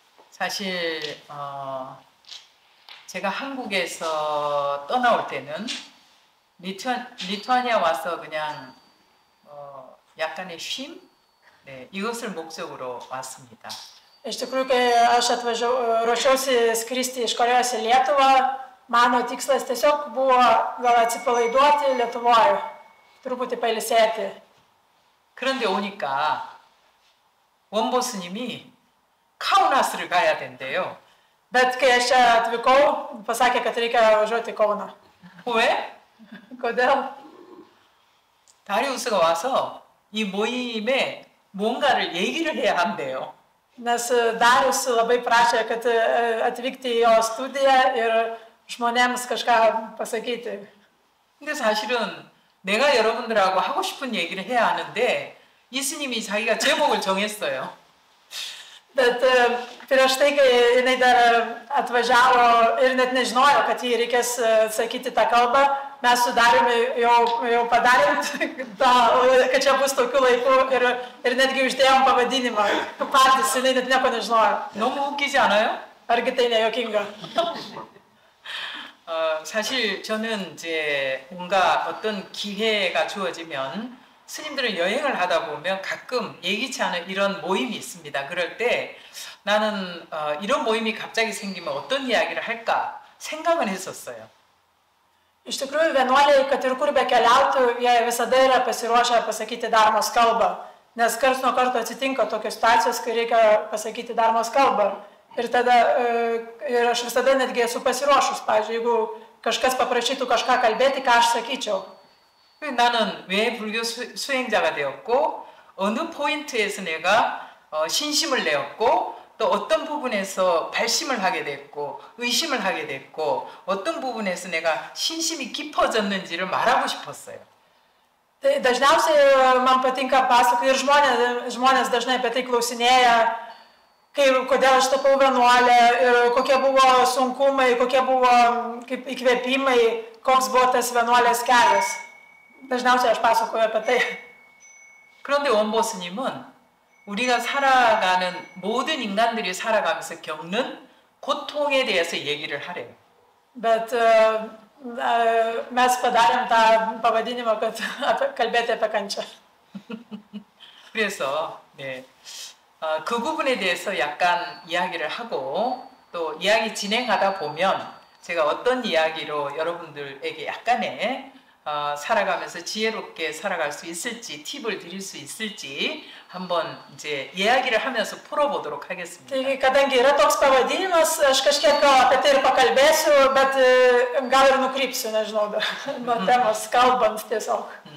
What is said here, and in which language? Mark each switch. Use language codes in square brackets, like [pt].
[ko] 사실 제가 한국에서 떠나올 때는 리투아니아 와서 그냥 약간의 쉼? 네, 이것을 목적으로 왔습니다. [lt] Iš tikrųjų, kai aš ruošiausi skristi iš Korėjos į Lietuvą, mano tikslas tiesiog buvo gal atsipalaiduoti Lietuvoje, truputį pailsėti. [ko] 그런데 오니까 원보스님이 카우나스를 가야 된대요. [lt] Bet kai aš čia atvykau, pasakė, kad reikia važiuoti į Kauną. [ko] 왜? [lt] Kodėl? [ko] 다리우스가 와서 이 모임에 뭔가를 얘기를 해야 한대요. [lt] Nes Darius labai prašė, kad atvykti į jo studiją ir žmonėms kažką pasakyti. [ko] 근데 사실은 내가 여러분들하고 하고 싶은 얘기를 해야 하는데 이스님이 자기가 제목을 정했어요. [lt] Bet prieš tai, kai jinai dar atvažiavo ir net nežinojo, kad jį reikės sakyti tą kalbą, mes su Dariumi jau padarėm, kad čia bus tokiu laiku ir netgi uždėjom pavadinimą. Patys, jinai net nieko nežinojo. [ko] 너무 웃기지 않아요? [lt] Argi tai nejuokinga? [ko] 사실 저는 이제 뭔가 어떤 기회가 주어지면 스님들은 여행을 하다 보면 가끔 예기치 않은 이런 모임이 있습니다. 그럴 때 나는 이런 모임이 갑자기 생기면 어떤 이야기를 할까 생각은 했었어요. [lt] Iš tikrųjų, vienuoliai, kad ir kur be keliautų, jie visada yra pasiruošę pasakyti dharmos kalbą. Nes karts nuo karto atsitinka tokios situacijos, kai reikia pasakyti dharmos kalbą. Ir tada ir aš visada netgi esu pasiruošus. Pavyzdžiui, jeigu kažkas paprašytų kažką kalbėti, ką aš sakyčiau. [ko] 나는 왜 불교 수행자가 되었고 어느 포인트에서 내가 신심을 내었고 또 어떤 부분에서 발심을 ha게 됐고 의심을 ha게 됐고 어떤 부분에서 내가 신심이 깊어졌는지를 말하고 싶었어요. [lt] Tai dažniausiai man patinka pasakoti ir žmonės dažnai apie tai klausinėja, kodėl aš tapau vienuolė ir kokie buvo sunkumai, kokie buvo kaip įkvėpimai, koks buvo tas vienuolės kelias. 다žniausiai aš pasakoju apie tai. [ko] 그런데 원보스님은 우리가 살아가는 모든 인간들이 살아가면서 겪는 고통에 대해서 얘기를 하래요. [lt] Bet mes padarėm tą pavadinimą, kad kalbėti apie kančią. [ko] 그래서 네, 그 부분에 대해서 약간 이야기를 하고 또 이야기 진행하다 보면 제가 어떤 이야기로 여러분들에게 약간의 살아가면서 지혜롭게 살아갈 수 있을지 팁을 드릴 수 있을지 한번 이제 이야기를 하면서 풀어보도록 하겠습니다. [lt] Taigi, kadangi yra toks pavadinimas, aš kažkiek apie tai ir pakalbėsiu, bet gal ir nukrypsiu, nežinau, nuo temos kalbant tiesiog.